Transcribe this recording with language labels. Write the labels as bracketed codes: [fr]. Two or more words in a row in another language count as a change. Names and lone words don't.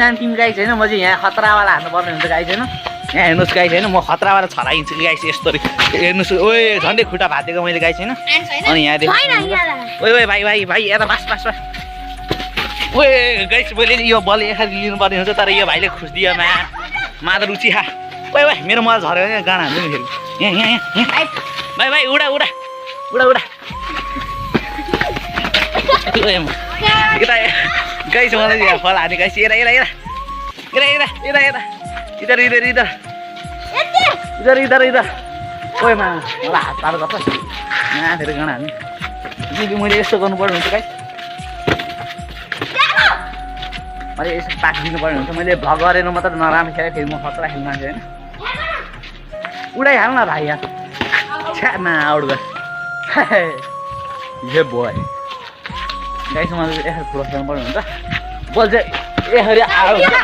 [ne] टिम गाइस होइन म चाहिँ यहाँ खतरावाला हान्नुपर्ने हुन्छ गाइस होइन यहाँ हेर्नुहोस् गाइस होइन म खतरावाला छराइन्छु गाइस यस्तो हेर्नुहोस् ओए झन्डै खुट्टा भाँचेको मैले गाइस होइन अनि यहाँ देख्नु ओए ओए भाइ भाइ भाइ यता बास बास ओए गाइस मैले यो बल एकखाली लिनुपर्ने हुन्छ तर यो भाइले खुस्दियो मा त रुचि खा ओए ओए मेरो मलाई झऱ्यो भने गाना हान्छु नि फेरि यहाँ यहाँ यहाँ भाइ भाइ उडा उडा उडा उडा यता गाइस मलाई यहाँ फल हाने गाइस यता यता यता यता यता यता [hi] इधर इधर इधर इधर इधर इधर [ne] ओए मा मलाई हात पार गर्छ यहाँ धेरै गाना हान्ने मैले यस्तो गर्नुपर्ने हुन्छ गाइस मैले यसो पास दिनुपर्ने हुन्छ मैले भ्लग गरेर मात्र नराम्रो खेलेँ फेरि म खतरा खेल्नु मान्छे होइन उडाइहाल्नु न भाइ यहाँ छ्यामा आउट गर हे बोय गाइस मैले यसरी क्लोज गर्नुपर्ने हुन्छ बल चाहिँ यसरी आउट